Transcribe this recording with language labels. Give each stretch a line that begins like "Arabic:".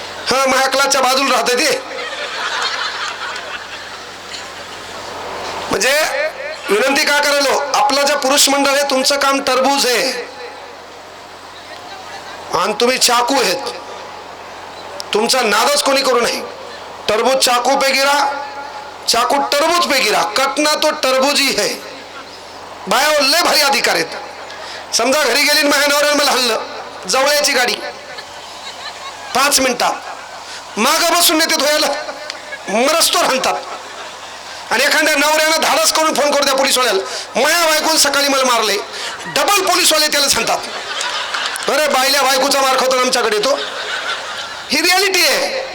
Marathi: हा, माझ्या क्लासच्या बाजूला राहते ते. म्हणजे विनंती का करायलो, आपलं जे पुरुष मंडळ आहे तुमचं काम टरबूज आहे आणि तुम्ही चाकू आहेत. तुमचा नादच कोणी करू नये.
Hindi: टरबूज चाकू पे गिरा, चाकू टरबूज पे गिरा, कटना तो टरबूजी है.
Marathi: बाया लय भारी अधिकार आहेत. समजा घरी गेली माझ्या नवऱ्याने मला हल्लं, जवळची गाडी 5 मिनिटात मागं बसून नेते धुयाला, मरस्तोर हाणतात. आणि एखाद्या नवऱ्यानं धाडस करून फोन करू द्या पोलीसवाल्याला, माया बायकोन सकाळी मला मारले, डबल पोलीसवाले त्याला सांगतात, अरे बायल्या बायकोचा मार खातो आमच्याकडे येतो. ही रियालिटी आहे.